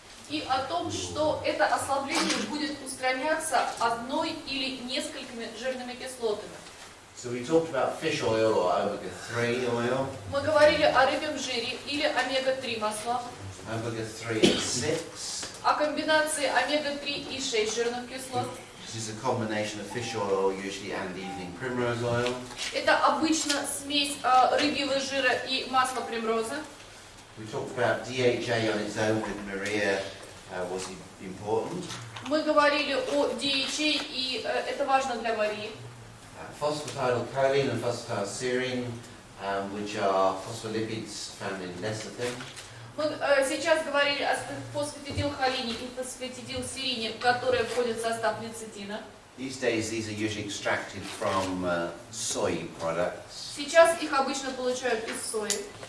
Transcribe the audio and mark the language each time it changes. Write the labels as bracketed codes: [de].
[ru] И о том, что это ослабление будет устраняться одной или несколькими жирными кислотами. [en] So we talked about fish oil or omega-3 oil. [ru] Мы говорили о рыбьем жире или омега-3 маслах, [en] Omega-3 and 6, [ru] о комбинации омега-3 и 6 жирных кислот. [en] which is a combination of fish oil usually and evening primrose oil. [ru] Это обычно смесь рыбьего жира и масла примрозы. [en] We talked about DHA on its own with Maria was important. [ru] Мы говорили о DHA, и это важно для Марии. [en] Phosphatidylcholine and phosphatidylserine, which are phospholipids found in lecithin. [ru] Мы сейчас говорили о фосфатидилхолине и фосфатидилсерине, которые входят в состав лецитина. [en] These days these are usually extracted from soy products. [ru] Сейчас их обычно получают из сои.